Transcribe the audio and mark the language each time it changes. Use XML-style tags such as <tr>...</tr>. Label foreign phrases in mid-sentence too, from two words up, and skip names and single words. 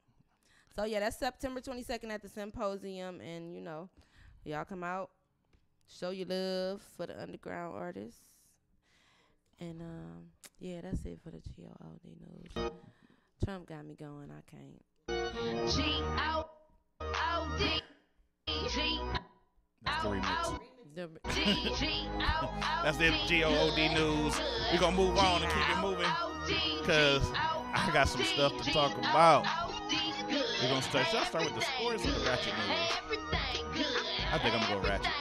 <en>So, yeah, that's September 22nd at the Symposium. And, y'all come out, show your love for the underground artists. And, yeah, that's it for the GOD news. Trump got me going. I can't. G-O-O-D. That's the remix. That's the GOOD news. We're going to move on and keep it moving because I got some stuff to talk about. We're going to start. Should I start with the sports or the ratchet news? I think I'm going to go ratchet.</en>